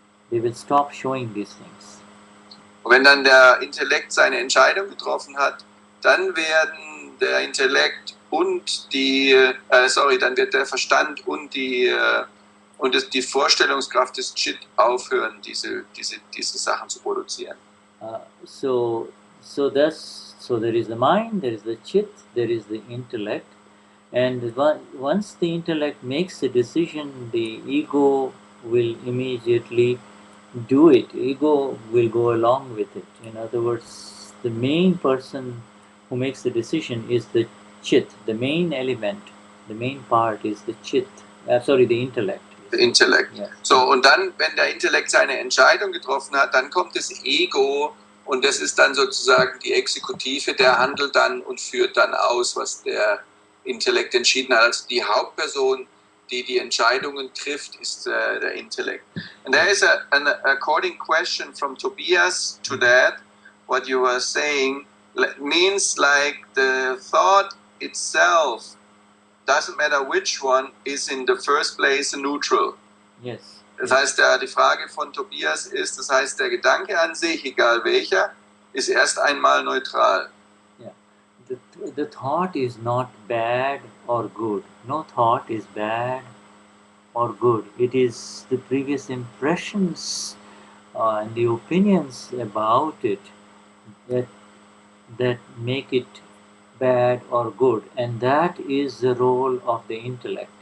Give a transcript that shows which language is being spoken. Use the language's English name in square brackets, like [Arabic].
[English] They will stop showing these things. [German] Und wenn dann der Intellekt seine Entscheidung getroffen hat, dann werden der Intellekt und dann wird der Verstand und die Vorstellungskraft des Chit aufhören, diese Sachen zu produzieren. [English] So there is the mind, there is the chit, there is the intellect, and once the intellect makes a decision, the ego will immediately do it. Ego will go along with it. In other words, the main person who makes the decision is the chit. The main element, the main part is the chit. The intellect. [German] Der Intellekt. [English] Yeah. [German] So, und dann, wenn der Intellekt seine Entscheidung getroffen hat, dann kommt das Ego und das ist dann sozusagen die Exekutive, der handelt dann und führt dann aus, was der Intellekt entschieden hat. Also die Hauptperson, die Entscheidungen trifft, ist der Intellekt. [English] And there is an according question from Tobias to that, what you were saying, means like the thought itself, doesn't matter which one, is in the first place neutral. Yes. [German] Das heißt, die Frage von Tobias ist, das heißt, der Gedanke an sich, egal welcher, ist erst einmal neutral. [English] Yeah. The thought is not bad or good. No thought is bad or good. It is the previous impressions and the opinions about it that make it bad or good, and that is the role of the intellect.